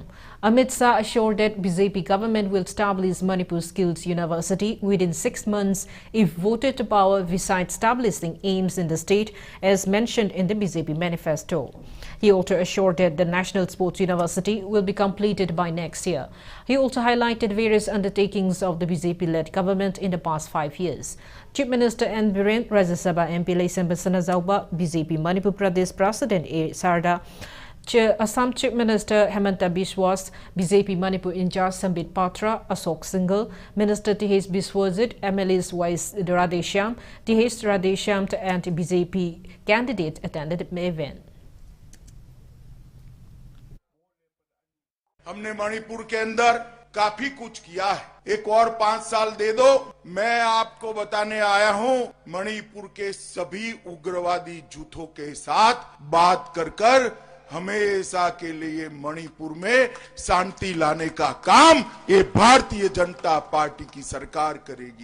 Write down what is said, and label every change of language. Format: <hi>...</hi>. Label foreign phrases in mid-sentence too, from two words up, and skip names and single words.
<en>Amit Shah assured that BJP government will establish Manipur Skills University within 6 months if voted to power, besides establishing aims in the state as mentioned in the BJP manifesto. He also assured that the National Sports University will be completed by next year. He also highlighted various undertakings of the BJP-led government in the past 5 years. Chief Minister N. Biren, Rajya Sabha MP Laisamba Sanazauba, BJP Manipur Pradesh President A. Sarda, Assam Chief Minister Hemanta Biswas, BJP Manipur in-charge Sambit Patra, Asok Singhal, Minister TH Biswajit, MLAs Vice Radheshyam, TH Radheshyam and BJP candidate attended the event.</en> <hi>हमने मणिपुर के अंदर काफी कुछ किया है, एक और 5 साल दे दो। मैं आपको बताने आया हूं, मणिपुर के सभी उग्रवादी जुथों के साथ बात कर हमेशा के लिए मणिपुर में शांति लाने का काम ये भारतीय जनता पार्टी की सरकार करेगी।</hi>